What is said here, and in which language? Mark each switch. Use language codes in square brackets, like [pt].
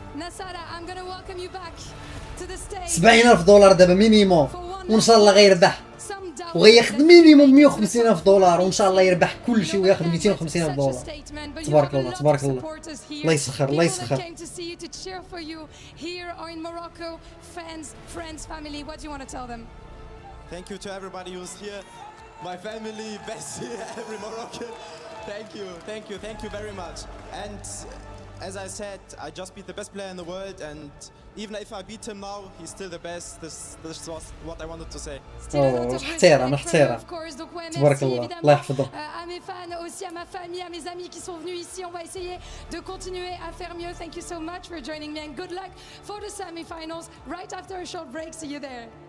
[en] Nasara, I'm going to welcome you back to the stage. [ar] $70,000 دابا مينيموم، وان شاء الله غيربح، وغياخذ مينيموم $150,000، وان شاء الله يربح كل شيء وياخذ $250,000. تبارك الله تبارك الله، الله يسخر الله يسخر. [en] Came to see you, to cheer for you here or in Morocco. Fans, friends, family, what do you want to tell them? Thank you to everybody who's here. My family, Bessie, every Moroccan. Thank you very much. And as I said, I just beat the best player in the world, and even if I beat him now, he's still the best. This was what I wanted to say. [ar] احترام تبارك الله الله يحفظه. [fr] À mes fans, aussi à ma famille, à mes amis qui sont venus ici, on va essayer de continuer à faire mieux. [en] Thank you so much for joining me and good luck for the semi-finals. Right after a short break, see you there.